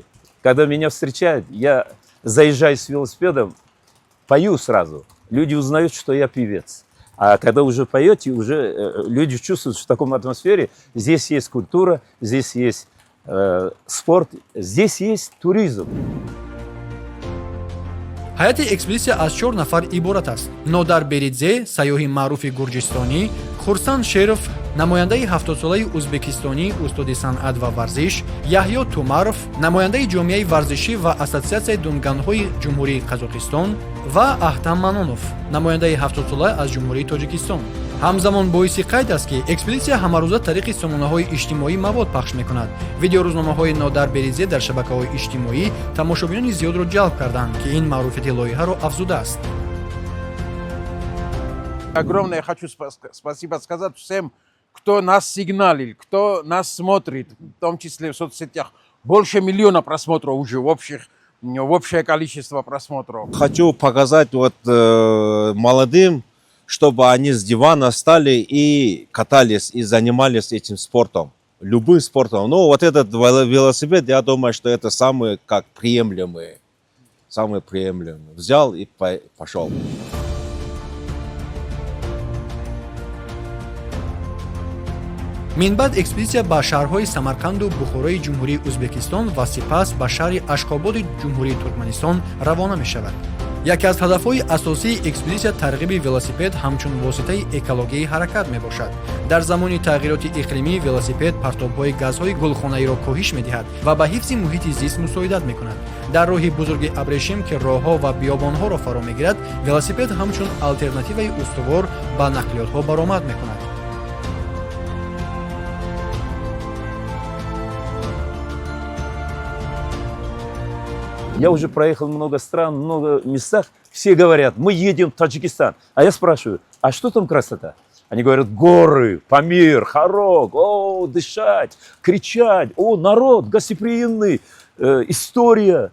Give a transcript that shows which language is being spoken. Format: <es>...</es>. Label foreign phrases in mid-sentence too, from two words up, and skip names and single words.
<ru>Когда меня встречают, я заезжаю с велосипедом, пою сразу. Люди узнают, что я певец. А когда уже поете, уже люди чувствуют, что в таком атмосфере здесь есть культура, здесь есть спорт, здесь есть туризм.</ru> <tg>ҳайати экспедитсия аз 4 нафар иборат аст. Нодар Беридзе, сайёҳи маъруфи гурҷистонӣ, Хурсан Шеров, намояндаи 70-солаи ӯзбекистонӣ, устоди санъат ва варзиш, Яҳьё Тумаров, намояндаи ҷомеаи варзишӣ ва ассотсиатсияи дунганҳои ҷумҳурии Қазоқистон ва Аҳтам Манонов, намояндаи 70-сола аз ҷумҳурии Тоҷикистон. ҳамзамон боиси қайд аст ки экспедитсия ҳамарӯза тариқи сомонаҳои иҷтимоӣ мавод пахш мекунад. Видеорӯзномаҳои Нодар Беридзе дар шабакаҳои иҷтимоӣ тамошобинони зиёдро ҷалб карданд, ки ин маъруфияти лоиҳаро афзудааст.</tg> <ru>Огромное хочу спасибо сказать всем, кто нас сигналил, кто нас смотрит, в том числе в соцсетях. Больше 1 миллиона просмотров уже в общее количество просмотров. Хочу показать молодым, чтобы они с дивана встали и катались, и занимались этим спортом. Любым спортом. Но вот этот велосипед, я думаю, что это самый приемлемый. Самый приемлемый. Взял и пошел.</ru> <tg>минбаъд экспедитсия ба шаҳрҳои Самарқанду Бухорои ҷумҳурии Узбекистон ва сипас ба шаҳри Ашхободи ҷумҳурии Туркманистон равона мешавад. яке аз ҳадафҳои асосии экспедисия тарғиби велосипед ҳамчун воситаи экологии ҳаракат мебошад. дар замони тағйироти иқлимӣ велосипед партобҳои газҳои гулхонаиро коҳиш медиҳад ва ба ҳифзи муҳити зист мусоидат мекунад. дар роҳи бузурги абрешим ки роҳҳо ва биёбонҳоро фаро мегирад, велосипед ҳамчун алтернативаи устувор ба нақлиётҳо баромад мекунад.</tg> <ru>Я уже проехал много стран, много местах. Все говорят, мы едем в Таджикистан. А я спрашиваю, а что там красота? Они говорят, горы, Памир, Харок, о, дышать, кричать, о, народ гостеприимный, история.</ru>